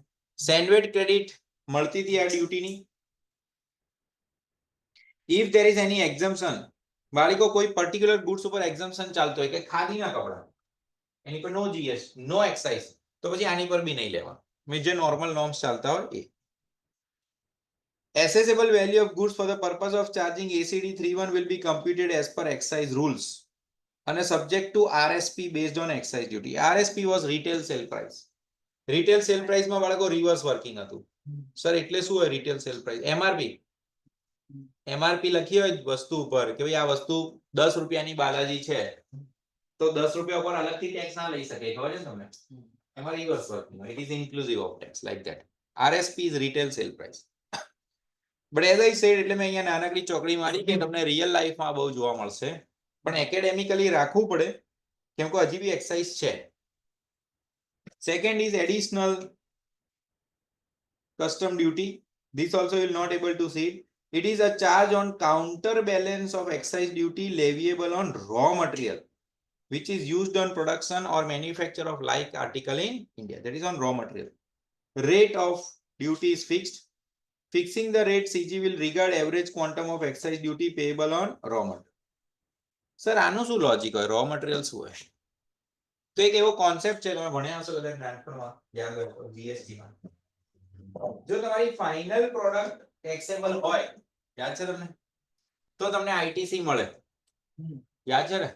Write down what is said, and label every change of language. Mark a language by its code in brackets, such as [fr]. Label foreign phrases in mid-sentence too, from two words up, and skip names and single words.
[en] CENVAT credit [gu] મળતી હતી આ ડ્યુટીની. [en] if there is any exemption, [gu] બાળકો કોઈ [en] particular goods [gu] ઉપર એક્ઝમ્પશન ચાલતો હોય કે ખાદીના કપડા, એની પર [en] no GS, no excise, [gu] તો પછી આની પર બી નહીં લેવા. જે [en] normal norms [gu] ચાલતા હોય એ. [en] Assessable value of goods for the purpose of charging ACD 31 will be computed as per excise rules and subject to RSP based on excise duty. RSP was retail sale price. Retail sale price [gu] માં બાળકો [en] reverse working [gu] હતું. સર એટલે શું હોય [en] retail sale price? [gu] MRP લખી હોય વસ્તુ ઉપર કે ભાઈ આ વસ્તુ 10 રૂપિયાની બાલાજી છે તો 10 રૂપિયા ઉપર અલગથી ટેક્સ ના લઈ શકે, ખબર છે તમને? એમાં [en] reverse working. It is inclusive of tax like that. RSP is retail sale price. But as I said, [gu] એટલે મેં અહીંયા નાનકડી ચોકડી મારી કે તમને [en] real lifeમાં [gu] બહુ જોવા મળશે, પણ એકેડેમિકલી રાખવું પડે કેમ કે હજી બી એક્સાઇઝ છે. [en] second is additional custom duty. This also you will not able to see. It is a charge on counterbalance of excise duty leviable on raw material which is used on production or manufacture of like article in India. That is on raw material. Rate of duty is fixed. Fixing the rate, CG will regard average quantum of excise duty payable on raw material. Sir, [gu] આનું શું લોજિક હોય? [en] raw material [gu] શું હોય? તો એક એવો કોન્સેપ્ટ છે, તમે ભણ્યા હશો કદાચ નાનપણમાં, યાદ હોય જીએસટી માં. જો તમારી [en] final product taxable [gu] હોય, યાદ છે તમને, તો તમને આઈટીસી મળે. યાદ છે ને?